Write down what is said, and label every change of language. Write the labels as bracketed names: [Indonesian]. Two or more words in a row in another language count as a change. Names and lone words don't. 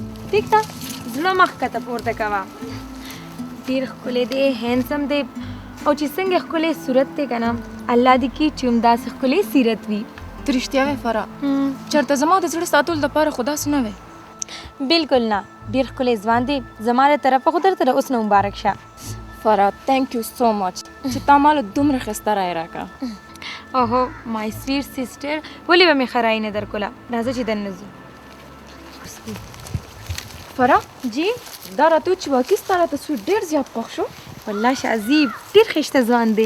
[Pashto] ټیک ده، زړه مخ کته پورته کوه. ډېر ښکلی دی، هینسم دی، او چې څنګه ښکلی صورت دی که نه، الله دې کړي چې همداسې ښکلی سیرت وي. ته رښتیا وایې فرا؟ چېرته زما د زړه ساتلو دپاره خو داسې نه وی؟ بلکل نه، ډېر ښکلی ځوان دی، زما له طرفه خو درته اوس نه مبارک شه. فرا [English] thank you so much [Pashto] چې تا ماله دومره ښایسته رایې راکړه. اوهو [English] my sweet sister, [Pashto] ولې به مې ښه رایې نه درکوله؟ راځه چې دننه ځو. فرا جی دا راته چې واقعي ستا را تصویر ډېر زیات خوښ شو. والله شازیب ډېر ښایسته ځوان دی.